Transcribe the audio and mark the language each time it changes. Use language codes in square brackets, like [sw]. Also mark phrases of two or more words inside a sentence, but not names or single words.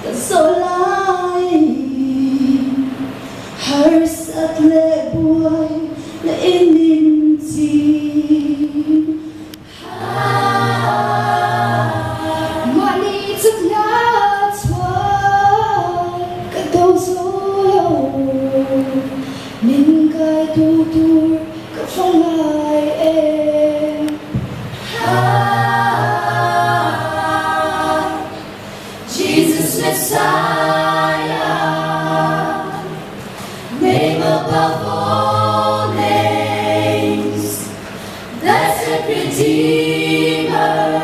[lus] lại harsat le buai na inin tin mani chuk na chwa ka dau zo min kai tu tur ka phong ai em [en] Jesus Messiah, name above all names, blessed Redeemer,